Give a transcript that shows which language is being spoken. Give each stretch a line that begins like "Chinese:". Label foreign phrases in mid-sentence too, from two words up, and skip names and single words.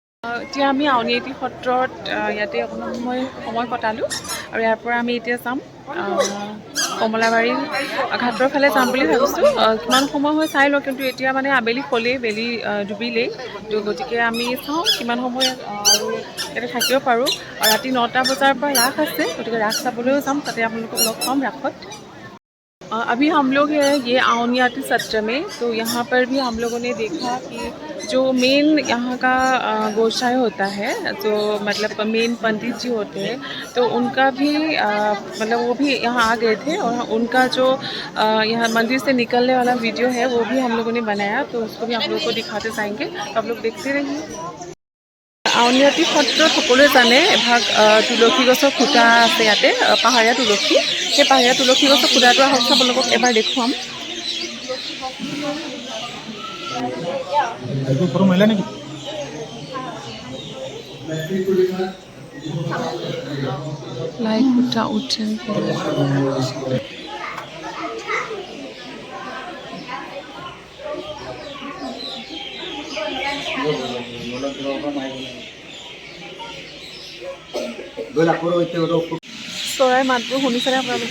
Assamese: এতিয়া আমি আউনীআটী সত্ৰত ইয়াতে অকণমান সময় কটালোঁ আৰু ইয়াৰ পৰা আমি এতিয়া যাম কমলাবাৰী ঘাটৰ ফালে যাম বুলি ভাবিছোঁ। কিমান সময় হয় চাই লওঁ, কিন্তু এতিয়া মানে আবেলি হ'লেই, বেলি ডুবিলেই, তো গতিকে আমি চাওঁ কিমান সময় আৰু ইয়াতে থাকিব পাৰোঁ। আৰু ৰাতি 9টা বজাৰ পৰা ৰাস আছে, গতিকে ৰাস চাবলৈও যাম, তাতে আপোনালোকক লগ পাম ৰাসত।
Hindi: अभी हम लोग हैं ये आउनियाटी सत्र में, तो यहाँ पर भी हम लोगों ने देखा कि जो मेन यहाँ का गोसाई होता है, जो मतलब मेन पंडित जी होते हैं, तो उनका भी मतलब वो भी यहाँ आ गए थे और उनका जो यहाँ मंदिर से निकलने वाला वीडियो है वो भी हम लोगों ने बनाया, तो उसको भी आप लोगों को दिखाते जाएंगे, तो आप लोग देखते रहिए।
Assamese: আউনীআটী সত্ৰত সকলোৱে জানে এভাগ তুলসী গছৰ খুঁটা আছে ইয়াতে, পাহাৰীয়া তুলসী। সেই পাহাৰীয়া তুলসী গছৰ খুঁটাটো আহক আপোনালোকক এবাৰ দেখুৱাম। লাই খুঁটা উঠে চৰাই মাতবোৰ শুনিছেনে আপোনালোকে?